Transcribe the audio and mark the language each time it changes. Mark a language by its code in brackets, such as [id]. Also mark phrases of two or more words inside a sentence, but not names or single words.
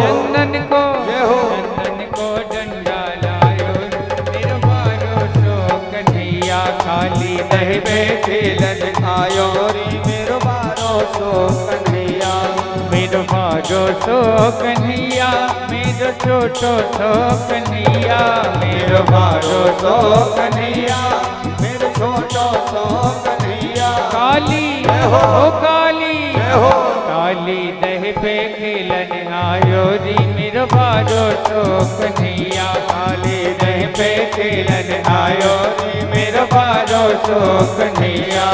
[bra] चंदन को [hi] जय हो। [bra] चंदन को डंडा लायो, निर्वारो सो कन्हैया काली दह पे खेलन आयो रे मेरो बारो सो कन्हैया। मेरो बारो सो कन्हैया, मेरो छोटो सो कन्हैया, मेरो बारो सो कन्हैया, मेरो छोटो सो कन्हैया। काली [hi] जय हो। [bra] ओ काली [hi] जय हो। [bra] काली दह पे खेलन आयो री मेरो बारो सो कन्हैया, काली दह पे खेलन आयो रे मेरो बारो सो कन्हैया।